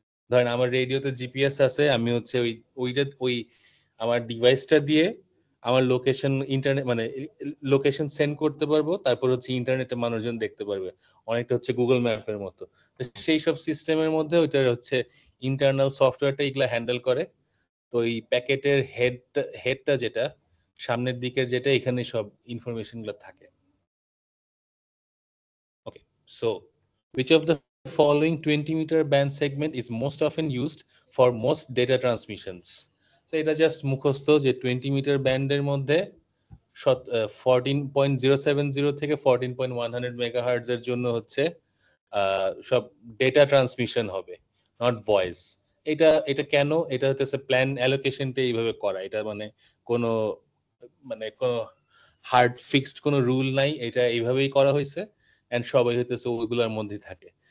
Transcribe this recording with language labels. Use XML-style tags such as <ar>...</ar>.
<bn>ধরেন আমার রেডিওতে জিপিএস আছে, আমি হচ্ছে ওই আমার ডিভাইসটা দিয়ে আমার লোকেশন ইন্টারনেট মানে লোকেশন সেন্ড করতে পারবো, তারপর হচ্ছে ইন্টারনেটে মানুষজন দেখতে পারবে, অনেকটা হচ্ছে গুগল ম্যাপের মতো। সেই সব সিস্টেমের মধ্যে ওইটা হচ্ছে ইন্টারনাল সফটওয়্যারটা এগুলা হ্যান্ডেল করে। তো এই প্যাকেটের হেডটা যেটা সামনের দিকের, যেটা এখানে সব ইনফরমেশন গুলো থাকে।</bn> <en>Okay, so which of the following 20-meter band segment is most often used for most data transmissions? So</en> <bn>এটা জাস্ট মুখস্থ যে 20 মিটার ব্যান্ডের মধ্যে 14.070 থেকে 14.100 মেগাহার্টজ এর জন্য হচ্ছে সব ডেটা ট্রান্সমিশন হবে,</bn> <en>Not voice.</en> <bn>এটা কেন? এটা হচ্ছে প্ল্যান অ্যালোকেশনটা এইভাবে করা। এটা কোনো কোনো হার্ড ফিক্সড কোনো রুল নাই, এটা এইভাবেই করা হয়েছে, এন্ড সবাই হইতেছে ওইগুলোর মধ্যে থাকে।</bn>